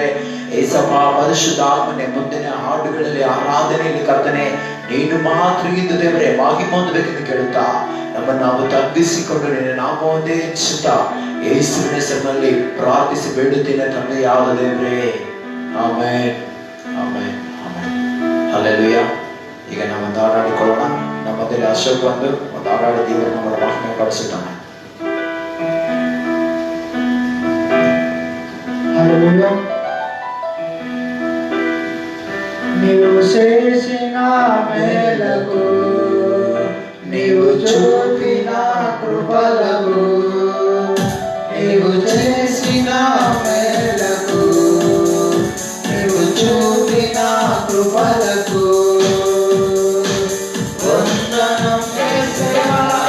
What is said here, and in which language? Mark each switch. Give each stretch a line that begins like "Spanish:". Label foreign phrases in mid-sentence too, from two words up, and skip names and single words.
Kannada: ಏಸಪ್ಪ, ಪರಿಶುದ್ಧಾತ್ಮನೆ ಮುಂದಿನ ಹಾಡುಗಳಲ್ಲಿ ಆರಾಧನೆಯಲ್ಲಿ ಕರ್ತನೆ ನೀನು ಮಾತ್ರ ಇದ್ದು ದೇವರೇ ಮಹಿಮೆ ಹೊಂದಬೇಕೆಂದು ಕೇಳುತ್ತಾ ನಮ್ಮನ್ನು ನಾವು ತಗ್ಗಿಸಿಕೊಂಡು ನಿನ್ನ ನಾಮವನ್ನೇ ಹೆಚ್ಚುತ್ತಾ ಯೇಸುವಿನ ಹೆಸರಿನಲ್ಲಿ ಪ್ರಾರ್ಥಿಸಿ ಬೇಡುತ್ತೇನೆ ತಂದೆಯಾದ ದೇವರೇ. ಆಮೆನ್, ಆಮೆನ್, ಆಮೆನ್. ಹಲ್ಲೆಲೂಯಾ. ಈಗ ನಾವು ಒಂದು ಹಾಡಾಡಿಕೊಳ್ಳೋಣ. ನಮ್ಮದಲ್ಲಿ ಅಶೋಕ್ ಬಂದು ಒಂದು ಹಾಡಾಡಿ ದೇವರು ನಮ್ಮನ್ನು ಮಹಿಮೆ ಪಡಿಸುತ್ತಾನೆ.
Telugu: హల్లెలూయా. నీవు చేసిన మేలకు, నీవు చూపిన కృపలకు, నీవు చేసిన మేలకు, నీవు చూపిన కృపలకు వందనం యేసయ్యా,